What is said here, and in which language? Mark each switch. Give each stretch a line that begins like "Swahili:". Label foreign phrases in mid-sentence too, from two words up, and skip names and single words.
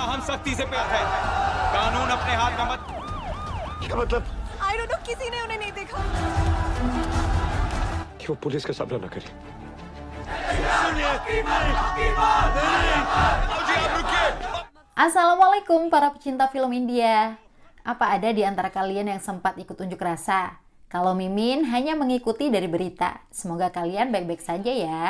Hindi: सख्ती से पेश है। कानून अपने हाथ में मत। क्या मतलब?
English: I don't know,
Hindi: किसी ने उन्हें नहीं देखा। कि वो पुलिस का सामना न करे।
Indonesian: Assalamualaikum para pecinta film India. Apa ada di antara kalian yang sempat ikut unjuk rasa? Kalau Mimin hanya mengikuti dari berita. Semoga kalian baik-baik saja ya.